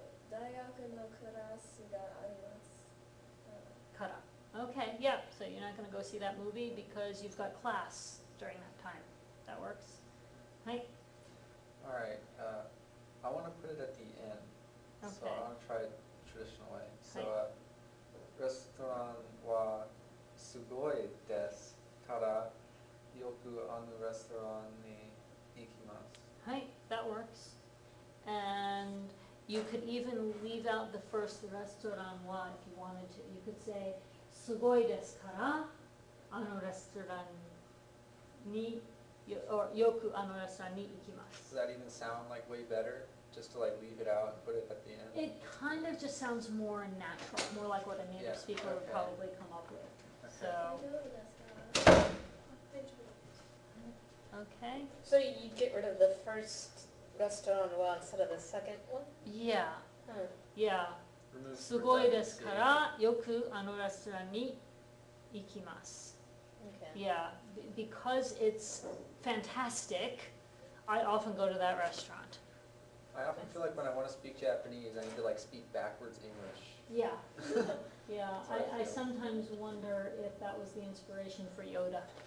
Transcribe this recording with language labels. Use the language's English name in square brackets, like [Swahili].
[Japanese] 大学のクラスがあります。から。 [English] Okay, yeah, so you're not going to go see that movie because you've got class during that time. That works. はい。 Alright, I want to put it at the end. So Okay. I want to try it traditional way. So, [Japanese] はい。レストランはすごいです。ただ、よくあのレストランに行きます。 [English] はい, that works. And you could even leave out the first レストランは if you wanted to. You could say [Japanese] すごいですからあのレストランによくあのレストランに行きます。 [English] Does that even sound like way better? Just to like leave it out and put it at the end? It kind of just sounds more natural, more like what a native Yeah, speaker would okay. probably come up with. Okay. So, [Japanese] 大丈夫ですか？ [English] okay. So you get rid of the first restaurant well instead of the second one? Yeah, Hmm. yeah. Remove [Japanese] すごいですか [English] redundancy. [Japanese] らよくあのレストランに行きます。 [English] Okay. Yeah, because it's fantastic, I often go to that restaurant. I often feel like when I want to speak Japanese, I need to like speak backwards English. Yeah, yeah, That's how I I feel. sometimes wonder if that was the inspiration for Yoda.